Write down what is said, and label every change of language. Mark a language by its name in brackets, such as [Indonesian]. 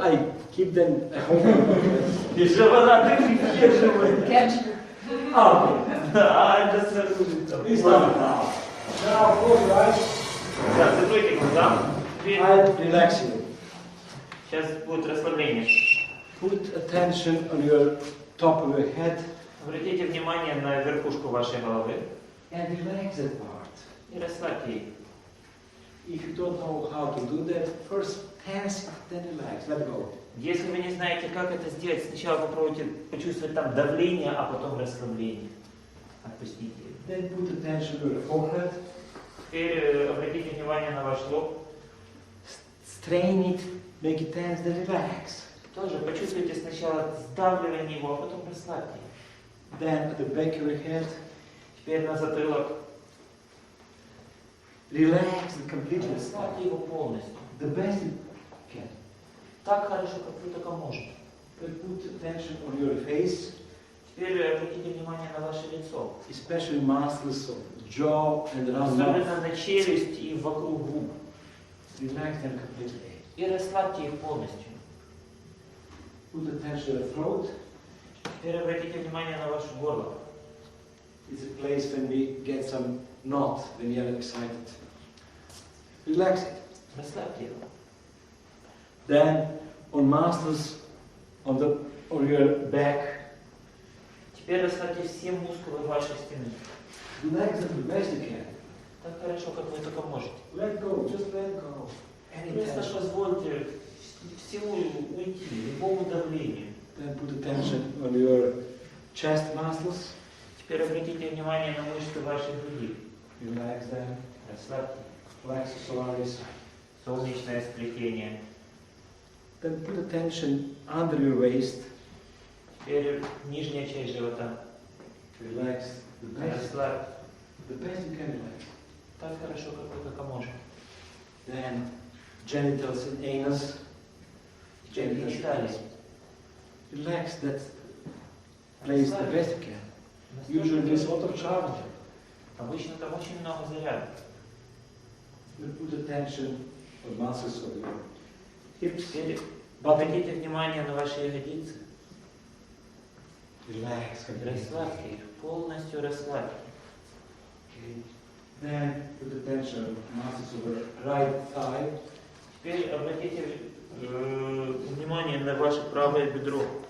[English] I keep them at home. [Russian] Переживала, ты придерживай. [English] Catch. [Russian] А, это сразу там. [English] Please stand now. Now, close your eyes. [Russian] Да, закройте глаза. Теперь [English] I'll relax you. [Russian] сейчас будет расслабление. [English] Put attention on your top of your head [Russian] Обратите внимание на верхушку вашей головы [English] and relax that part. [Russian] и расслабьте ее. [English] If you don't know how to do that, first tense, then relax. Let go. [Russian] Если вы не знаете, как это сделать, сначала попробуйте почувствовать там давление, а потом расслабление. Отпустите. [English] Then put attention to your forehead. [Russian] Теперь обратите внимание на ваш лоб. [English] Strain it, make it tense, then relax. [Russian] Тоже почувствуйте сначала сдавливание его, а потом расслабьте. [English] Then at the back of your head, [Russian] Теперь на затылок. [English] relax and completely. [Russian] Расслабьте его полностью. [English] The best you can. [Russian] Так хорошо, как вы только можете. [English] Then put attention on your face, [Russian] Теперь обратите внимание на ваше лицо. [English] especially muscles of jaw and around mouth. [Russian] Особенно на челюсть и вокруг губ. [English] Relax them completely. [Russian] И расслабьте их полностью. [English] Put attention to your throat. [Russian] Теперь обратите внимание на ваше горло. [English] It's a place when we get some knot when we are excited. Relax it. [Russian] Расслабьте его. [English] Then on muscles on your back, [Russian] Теперь расслабьте все мускулы вашей спины. [English] relax them the best you can. [Russian] Так хорошо, как вы только можете. [English] Let go, just let go. Any [Russian] Просто [English] tension. [Russian] позвольте всему уйти, любому давлению. [English] Then put attention on your chest muscles. [Russian] Теперь обратите внимание на мышцы вашей груди. [English] Relax them. [Russian] Расслабьте. [Latin] Plexus solaris. [Russian] Солнечное сплетение. [English] Then put attention under your waist. [Russian] Теперь нижняя часть живота. [English] Relax the best. [Russian] Расслабьте. [English] The best you can relax. [Russian] Так хорошо, как вы только можете. [English] Then genitals and anus. Genitals and [Russian] Гениталии. [English] anus. Relax that place the best you can. Usually there's a lot of charge. [Russian] Обычно там очень много заряда. [English] Then put attention on muscles of your hips. [Russian] Теперь [English] Bottom. [Russian] обратите внимание на ваши ягодицы. [English] Relax completely. [Russian] Расслабьте их. Полностью расслабьте. [English] Okay. Then put attention on muscles of your right thigh. [Russian] Теперь обратите внимание на ваше правое бедро.